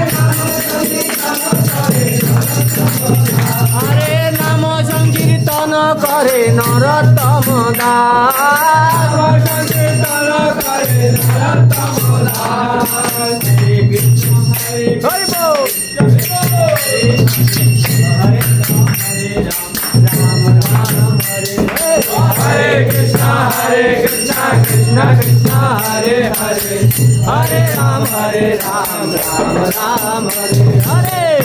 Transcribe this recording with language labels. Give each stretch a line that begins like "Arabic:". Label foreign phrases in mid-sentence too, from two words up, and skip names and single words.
Bangla: আরে নাম সংকীর্তন করে নরোত্তম দাস হরি বল
Sanskrit: हरे कृष्ण कृष्ण कृष्ण हरे हरे हरे राम राम राम हरे हरे